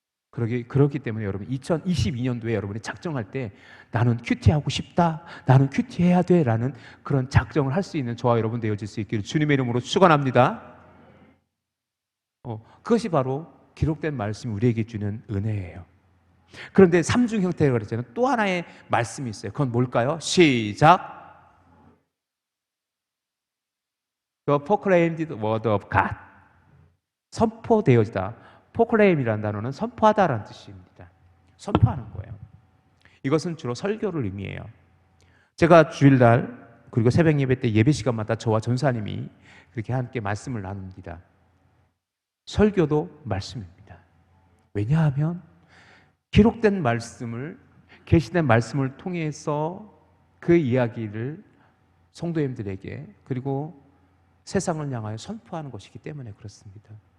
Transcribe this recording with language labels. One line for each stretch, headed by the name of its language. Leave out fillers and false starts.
Korean: 그렇기 때문에 여러분 2022년도에 여러분이 작정할 때 나는 큐티하고 싶다, 나는 큐티해야 돼 라는 그런 작정을 할 수 있는 저와 여러분 되어질 수 있기를 주님의 이름으로 축원합니다. 그것이 바로 기록된 말씀이 우리에게 주는 은혜예요. 그런데 삼중 형태라고 그랬잖아요. 또 하나의 말씀이 있어요. 그건 뭘까요? 시작.
English: The proclaimed word of God.
Korean: 선포되어지다. proclaim이라는 단어는 선포하다라는 뜻입니다. 선포하는 거예요. 이것은 주로 설교를 의미해요. 제가 주일날 그리고 새벽 예배 때 예배 시간마다 저와 전사님이 그렇게 함께 말씀을 나눕니다. 설교도 말씀입니다. 왜냐하면 기록된 말씀을, 계시된 말씀을 통해서 그 이야기를 성도님들에게 그리고 세상을 향하여 선포하는 것이기 때문에 그렇습니다.